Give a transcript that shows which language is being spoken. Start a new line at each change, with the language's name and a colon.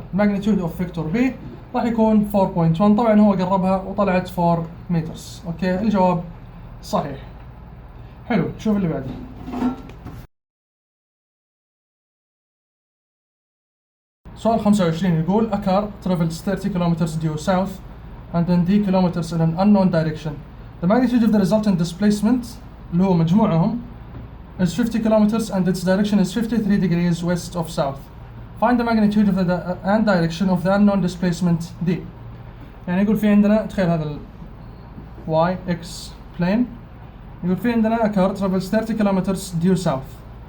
English: magnitude of vector B
Arabic: راح يكون
English: 4.1.
Arabic: طبعا هو قربها وطلعت 4 مترز. اوكي، الجواب صحيح. حلو، شوف اللي بعده. سؤال 25 يقول
English: a car travels 30 kilometers due south and then d kilometers in an unknown direction. The magnitude of the resultant displacement
Arabic: اللي هو مجموعهم
English: is 50 kilometers and its direction is 53 degrees west of south. Find the magnitude of the and direction of the unknown displacement d.
Arabic: يعني يقول في عندنا، تخيل هذا ال y x plane، يقول في عندنا
English: a car travels 30 kilometers due south.